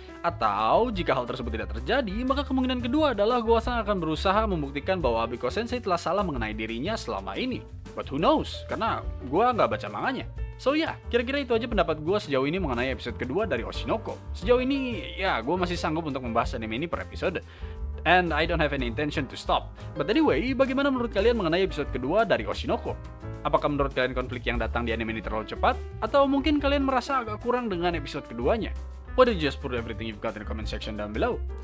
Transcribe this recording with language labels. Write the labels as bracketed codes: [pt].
[id] Atau jika hal tersebut tidak terjadi, maka kemungkinan kedua adalah Goasang akan berusaha membuktikan bahwa Abiko Sensei telah salah mengenai dirinya selama ini. [en] But who knows, [id] karena gue nggak baca manganya. So ya, kira-kira itu aja pendapat gue sejauh ini mengenai episode kedua dari Oshinoko. Sejauh ini, ya gue masih sanggup untuk membahas anime ini per episode. [en] And I don't have any intention to stop. But anyway, [id] bagaimana menurut kalian mengenai episode kedua dari Oshinoko? Apakah menurut kalian konflik yang datang di anime ini terlalu cepat? Atau mungkin kalian merasa agak kurang dengan episode keduanya? [en] Why don't you just put everything you've got in the comment section down below?